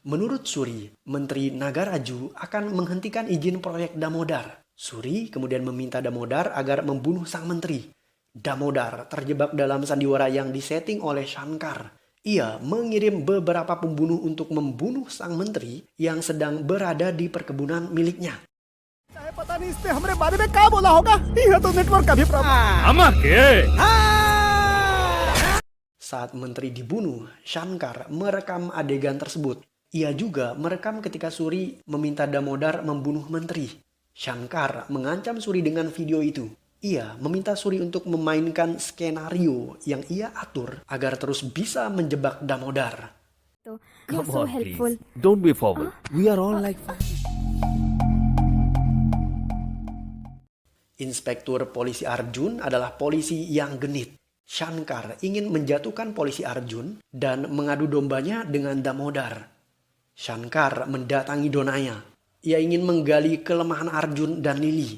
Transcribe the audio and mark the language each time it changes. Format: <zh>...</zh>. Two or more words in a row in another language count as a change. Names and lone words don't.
<id>Menurut Suri, Menteri Nagaraju akan menghentikan izin proyek Damodar. Suri kemudian meminta Damodar agar membunuh sang menteri. Damodar terjebak dalam sandiwara yang disetting oleh Shankar. Ia mengirim beberapa pembunuh untuk membunuh sang menteri yang sedang berada di perkebunan miliknya.</id> <hi>पता नहीं इससे हमारे बारे में क्या बोला होगा यह तो नेटवर्क का भी प्रॉब्लम</hi> <id>Saat menteri dibunuh, Shankar merekam adegan tersebut. Ia juga merekam ketika Suri meminta Damodar membunuh menteri. Shankar mengancam Suri dengan video itu. Ia meminta Suri untuk memainkan skenario yang ia atur agar terus bisa menjebak Damodar.</id> <en>You're so helpful. Don't be forward. We are all like</en> <id>Inspektur Polisi Arjun adalah polisi yang genit. Shankar ingin menjatuhkan polisi Arjun dan mengadu dombanya dengan Damodar. Shankar mendatangi Donaya. Ia ingin menggali kelemahan Arjun dan Lily.</id>